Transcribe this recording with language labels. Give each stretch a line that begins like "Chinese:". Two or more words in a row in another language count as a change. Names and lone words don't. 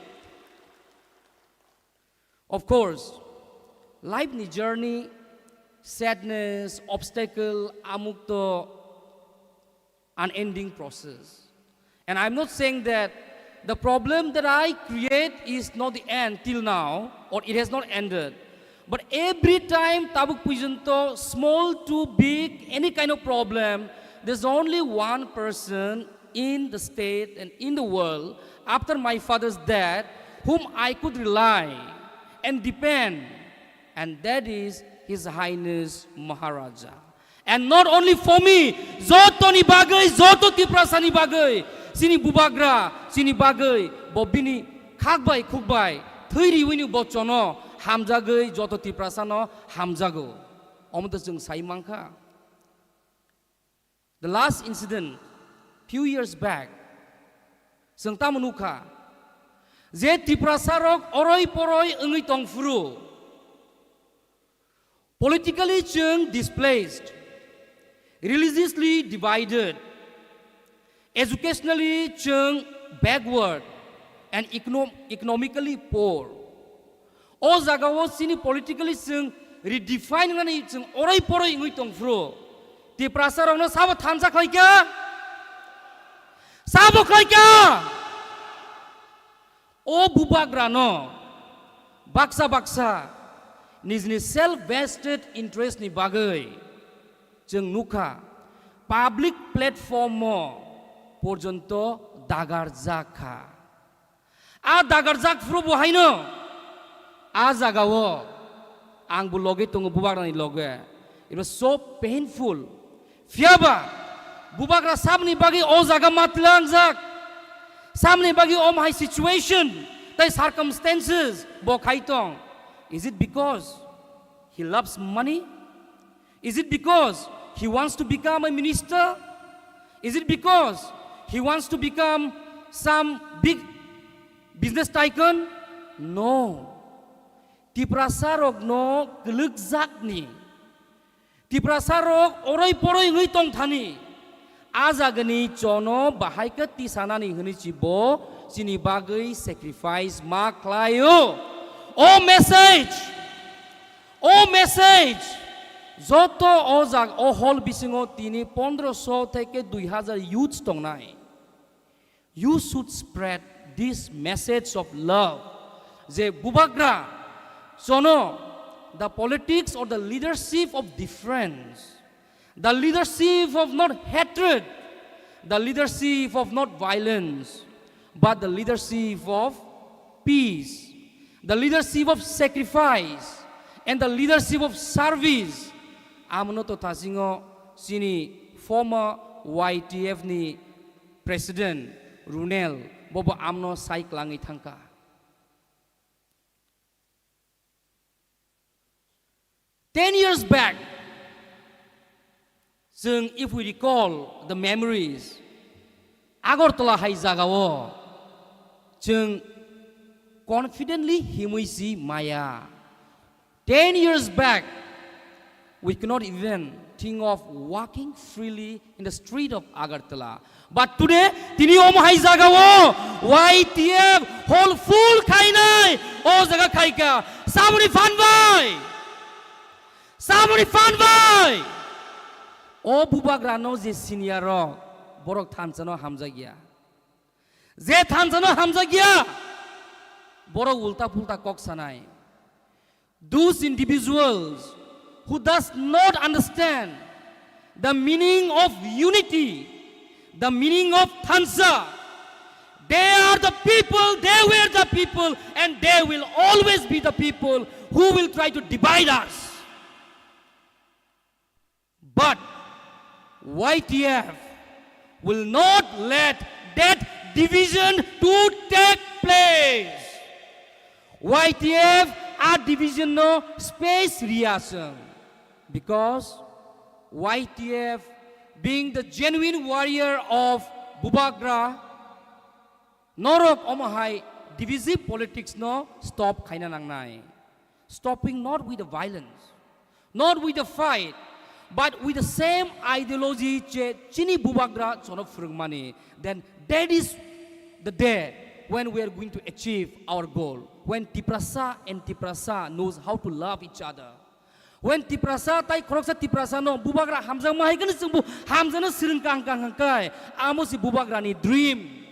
English: Of course, life journey, sadness, obstacle, amukto, unending process. And I'm not saying that the problem that I create is not the end till now, or it has not ended. But every time
Kok Borok: tabuk pujanto,
English: small to big, any kind of problem, there's only one person in the state and in the world after my father's death whom I could rely and depend, and that is His Highness Maharaja. And not only for me,
Kok Borok: Zoto ni bagay, Zoto Tiprasa ni bagay, sini bubagra, sini bagay, bobini khakbai khukbai, thiri wini bochono, hamjagay, Zoto Tiprasa no hamjago. Omda jeng saimangka.
English: The last incident, few years back,
Kok Borok: jeng tamunuka, je Tiprasarok oroi poroi engi tongfuru, politically jeng displaced,
English: religiously divided,
Kok Borok: educationally jeng
English: backward, and economically poor.
Kok Borok: O jagawo sini politically jeng redefine ngani jeng oroi poroi engi tongfuru. Tiprasarok no sabo thamsa khaika, sabo khaika. O bubagrano, baksa nizni
English: self-vested interest
Kok Borok: ni bagai, jeng nuka,
English: public platform
Kok Borok: mo, porjonto dagarjak kha. A dagarjak furu buhaino, a jagawo, ang buloge tungu bubagrani loge.
English: It was so painful.
Kok Borok: Fiaba, bubagra sabni bagi o jaga matlangjak. Samne bagi om
English: high situation, the circumstances,
Kok Borok: bokaitong.
English: Is it because he loves money? Is it because he wants to become a minister? Is it because he wants to become some big business tycoon? No.
Kok Borok: Tiprasarok no gelukzak ni. Tiprasarok oroi poroi ngui tong thani. Azagani chono bahaika tisanani hini cibo sini bagai sacrifice maklayo. Oh message Zoto ozag o hol bisingo tini 1500 থেকে 2000 youths tong nai.
English: You should spread this message of love.
Kok Borok: Je bubagra chono
English: the politics or the leadership of difference, the leadership of not hatred, the leadership of not violence, but the leadership of peace, the leadership of sacrifice, and the leadership of service.
Kok Borok: Amno to tasingo sini former YTF ni President Runel bobo amno sai klangi thangka.
English: Ten years back, if we recall the memories,
Kok Borok: Agartala hai jagawo, confidently himuisi maya.
English: 10 years back, we cannot even think of walking freely in the street of Agartala. But today,
Kok Borok: tini om hai jagawo, YTF
English: whole full
Kok Borok: kainai, o jaga kaika, samuni fanbai. O bubagrano je senior borok thansano hamjagia. Je thansano hamjagia. Borok ulta pulta kok sanai.
English: Those individuals who does not understand the meaning of unity, the meaning of thansa, they are the people, they were the people, and they will always be the people who will try to divide us. But YTF will not let that division to take place. YTF a division no space reaction, because YTF being the genuine warrior of Bubagra,
Kok Borok: norok omahai
English: divisive politics
Kok Borok: no stop kaina nangnai.
English: Stopping not with the violence, not with the fight, but with the same ideology
Kok Borok: chini Bubagra chono frugmani.
English: Then that is the day when we are going to achieve our goal. When Tiprasa and Tiprasa knows how to love each other.
Kok Borok: When Tiprasa tai koroksa Tiprasa no Bubagra hamjang mahai kan sungbu hamjana sireng kang kai amo si Bubagra ni dream.